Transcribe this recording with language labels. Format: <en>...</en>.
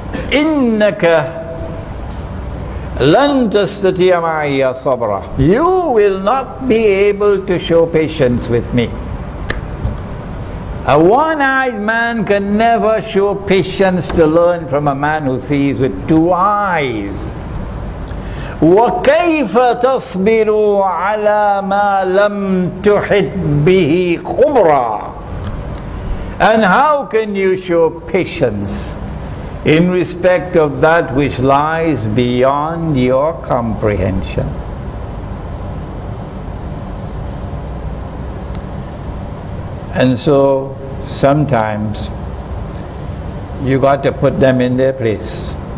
<ar>إِنَّكَ لَن تَسْتَطِيعَ مَعِيَ صَبْرًا.</ar> <en>You will not be able to show patience with me. A one-eyed man can never show patience to learn from a man who sees with two eyes.</en> <ar>وَكَيْفَ تَصْبِرُ عَلَى مَا لَمْ تُحِطْ بِهِ خُبْرًا.</ar> <en>And how can you show patience in respect of that which lies beyond your comprehension. And so sometimes you got to put them in their place.</en>